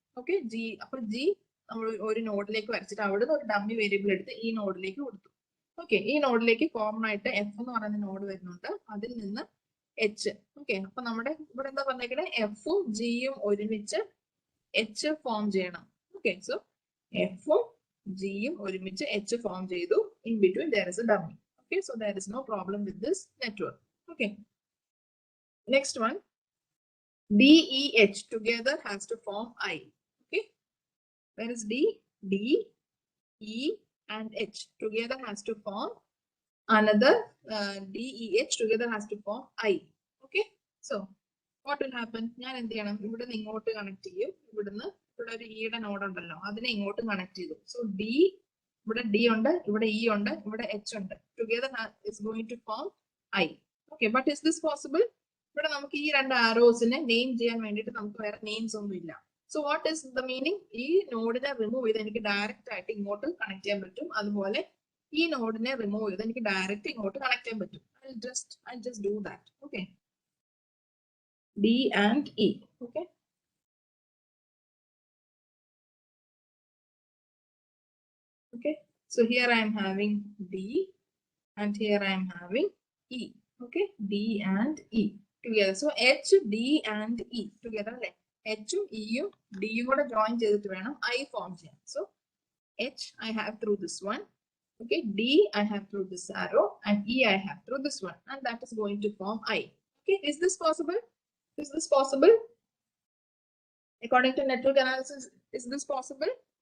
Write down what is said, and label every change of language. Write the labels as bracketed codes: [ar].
[ml] Okay, G അപ്പൊ G നമ്മൾ ഒരു നോഡിലേക്ക് വരച്ചിട്ട് അവിടുന്ന് ഒരു ഡമ്മി വേരിയബിൾ എടുത്ത് ഈ നോഡിലേക്ക് കൊടുത്തു. ഓക്കെ, ഈ നോഡിലേക്ക് കോമൺ ആയിട്ട് എഫ് എന്ന് പറയുന്ന നോഡ് വരുന്നുണ്ട്, അതിൽ നിന്ന് എച്ച്. ഓക്കെ, അപ്പൊ നമ്മുടെ ഇവിടെ എന്താ പറഞ്ഞേക്കണേ? എഫും ജിയും ഒരുമിച്ച് എച്ച് ഫോം ചെയ്യണം. ഓക്കെ, സോ എഫും ജിയും ഒരുമിച്ച് എച്ച് ഫോം ചെയ്തു. [en] In between there is a dummy. Okay, so there is no problem with this network. Okay, next one, D, E, H together has to form I. Okay, where is D? D, E and H together has to form another D, E, H together has to form I. Okay, so what will happen? [ml] ഞാൻ എന്ത് ചെയ്യണം? ഇവിടുന്ന് ഇങ്ങോട്ട് connect ചെയ്യും, ഇവിടുന്ന് ഇവിടെ ഒരു ഇയുടെ നോഡ് ഉണ്ടല്ലോ അതിനെ ഇങ്ങോട്ട് കണക്ട് ചെയ്തു. സോ ഡി, ഇവിടെ ഡി ഉണ്ട്, ഇവിടെ ഇ ഉണ്ട്, ഇവിടെ എച്ച് ഉണ്ട്, [en] Together is going to form I. [ml] Okay, [en] But is this possible? [ml] ഇവിടെ നമുക്ക് ഈ രണ്ട് ആരോസിനെ നെയിം ചെയ്യാൻ വേണ്ടിയിട്ട് നമുക്ക് വേറെ നെയിംസ് ഒന്നും ഇല്ല. [en] So what is the meaning? [ml] ഈ നോഡിനെ റിമൂവ് ചെയ്ത് എനിക്ക് ഡയറക്റ്റ് ആയിട്ട് ഇങ്ങോട്ട് കണക്ട് ചെയ്യാൻ പറ്റും. അതുപോലെ ഈ നോഡിനെ റിമൂവ് ചെയ്ത് എനിക്ക് ഡയറക്റ്റ് ഇങ്ങോട്ട് കണക്ട് ചെയ്യാൻ പറ്റും. [en] I'll just do that. Okay, D and E. Okay, okay, so here I am having D and here I am having E. Okay, D and E together. So H, D and E together. [ml] H ഉം E ഉം D ഉം കൂടെ join ചെയ്തിട്ട് വേണം I form ചെയ്യാൻ. [en] So H I have through this one. Okay, D I have through this arrow and E I have through this one, and that is going to form I. Okay, is this possible? Is this possible? According to network analysis, is this possible?